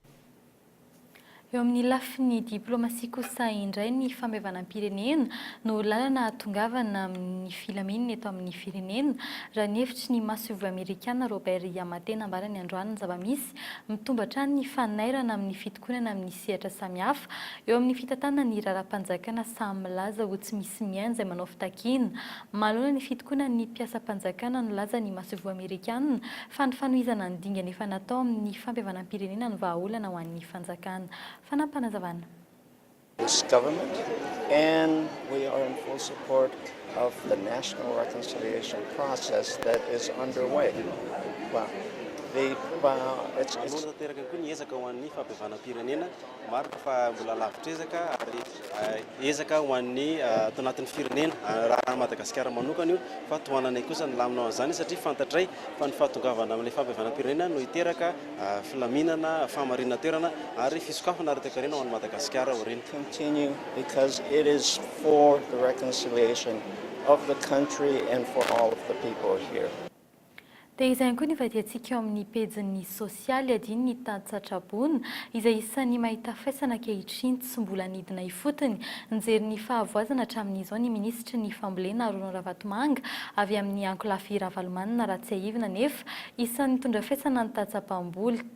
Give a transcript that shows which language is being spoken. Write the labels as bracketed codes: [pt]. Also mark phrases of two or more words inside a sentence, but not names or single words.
[mg] Eo amin'ny lafin'ny diplomasia kosa indray ny famevanam-pirenena no lalana hatongavana amin'ny filamenina eto amin'ny firenena raha ny hevitry ny masovo amerikana Robert Yamate nambarany androany zava-misy mitombatra ny fanairana amin'ny fitokonana amin'ny sehatra samihafa eo amin'ny fitantanana ny raharam-panjakana samy milaza ho tsy misy miaina izay manao fitakiana. Mahalona ny fitokonana ny mpiasa-panjakana no laza ny masovo amerikana fa ny fanohizana ny dingana efa natao amin'ny fampihevanam-pirenena no vahaolana ho an'ny fanjakana. Fanapanazavana. [en] This government, and we are in full support of the national reconciliation process that is underway. Well, it's [mg] teraka koa ny ezaka ho an'ny fampihevanam-pirenena maro fa mbola lavitra ary ezaka ho an'ny ato anatin'ny firenena raha Madagasikara manokana io fa tohananay kosa ny laminao an'izany satria fantatray fa ny fahatongavana amin'ilay fampihevanam-pirenena no hiteraka filaminana famarinana toerana ary fisokafana ara-toe-karena ho an'ny Madagasikara oreny. [en] Continue because it is for the reconciliation of the country and for all of the people here. [mg] Dia izay koa ny vadiantsika eo amin'ny pejin'ny sosialy adiny ny tantsatrabona izay isan'ny mahita faisana ankehitriny tsy mbola nidina ifotony nijery ny fahavoazana hatramin'izao ny minisitry ny fambolena Ronan Ravatomanga avy amin'ny ankolafy Ravalomanina raha tsy haivina nefa isan'ny mitondra faisana ny tantsapam-boly